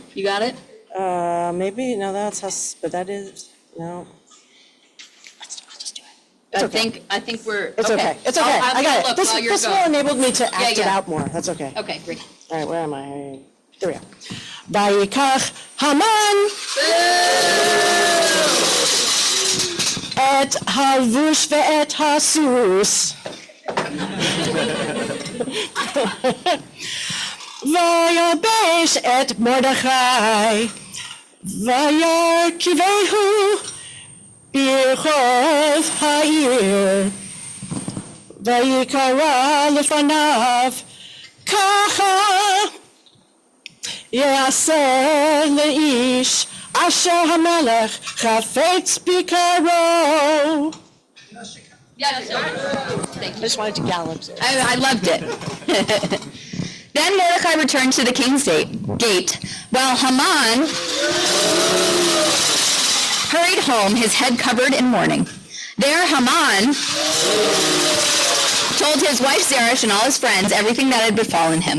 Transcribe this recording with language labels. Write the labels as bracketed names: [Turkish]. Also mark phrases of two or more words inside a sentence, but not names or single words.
[English] You got it? Maybe, no, that's us, but that is, no. I'll just do it. I think we're. It's okay. It's okay. I got it. This will enabled me to act it out more. That's okay. Okay, great. All right, where am I? There we go. [Hebrew] ויקח המן את הלבוש ואת הסוס. וילבש את מרדכי. וירכיבהו ברחוב העיר. ויקרא לפניו ככה. יעשה לאיש אשר המלך חפץ ביקרו. [English] Yes, I just wanted to gallop. I loved it. Then Mordecai returned to the king's gate, while Haman hurried home, his head covered in mourning. There Haman told his wife Zeresh and all his friends everything that had befallen him.